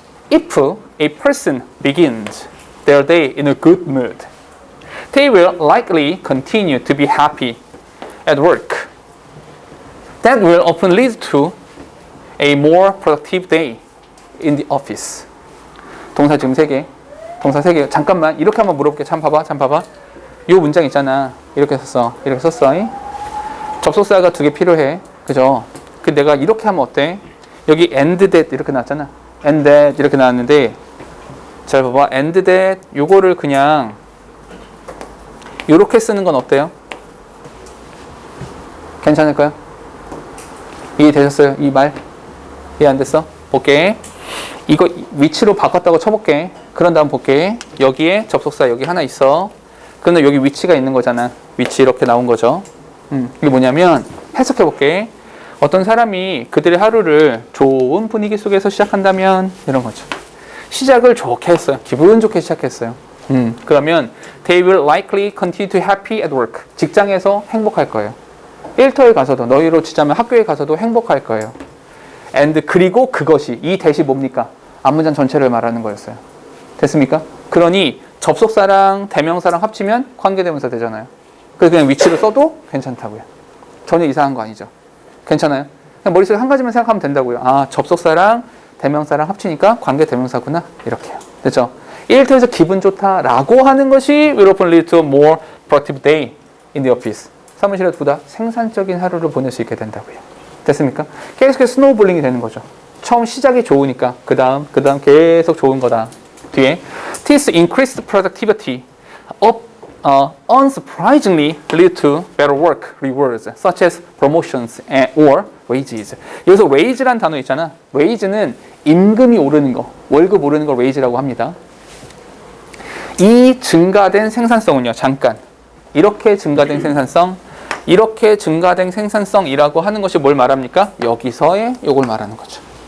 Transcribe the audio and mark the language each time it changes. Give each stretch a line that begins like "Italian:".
English: If a person begins their day in a good mood, they will likely continue to be happy at work. That will often lead to a more productive day in the office.
Korean: 동사 지금 3개. 동사 3개. 잠깐만 이렇게 한번 물어볼게. 참 봐봐. 이 문장 있잖아. 이렇게 썼어. 접속사가 2개 필요해. 그죠? 그 내가 이렇게 하면 어때? 여기 and that 이렇게 나왔잖아. and that 이렇게 나왔는데 잘 봐봐. and that 요거를 그냥 이렇게 쓰는 건 어때요? 괜찮을까요? 이해되셨어요? 이 말? 이해 안 됐어? 볼게. 이거 위치로 바꿨다고 쳐볼게. 그런 다음 볼게. 여기에 접속사 여기 하나 있어. 그런데 여기 위치가 있는 거잖아. 위치 이렇게 나온 거죠. 이게 뭐냐면 해석해 볼게. 어떤 사람이 그들의 하루를 좋은 분위기 속에서 시작한다면 이런 거죠. 시작을 좋게 했어요. 기분 좋게 시작했어요. 그러면
English: they will likely continue to happy at work.
Korean: 직장에서 행복할 거예요. 일터에 가서도 너희로 치자면 학교에 가서도 행복할 거예요. and 그리고 그것이 이 대시 뭡니까? 앞문장 전체를 말하는 거였어요. 됐습니까? 그러니 접속사랑 대명사랑 합치면 관계대명사 되잖아요. 그래서 그냥 위치를 써도 괜찮다고요. 전혀 이상한 거 아니죠. 괜찮아요? 그냥 머릿속에 한 가지만 생각하면 된다고요. 아, 접속사랑 대명사랑 합치니까 관계대명사구나. 이렇게요. 됐죠? 일터에서 기분 좋다라고 하는 것이
English: will often lead to a more productive day in the office.
Korean: 사무실에 보다 생산적인 하루를 보낼 수 있게 된다고요. 됐습니까? 계속해서 스노우볼링이 되는 거죠. 처음 시작이 좋으니까 그 다음 계속 좋은 거다. 뒤에
English: This increased productivity unsurprisingly lead to better work rewards such as promotions or wages.
Korean: 여기서 wage란 단어 있잖아. wage는 임금이 오르는 거, 월급 오르는 걸 wage라고 합니다. 이 증가된 생산성은요, 잠깐 이렇게 증가된 생산성, 이렇게 증가된 생산성이라고 하는 것이 뭘 말합니까? 여기서의 요걸 말하는 거죠.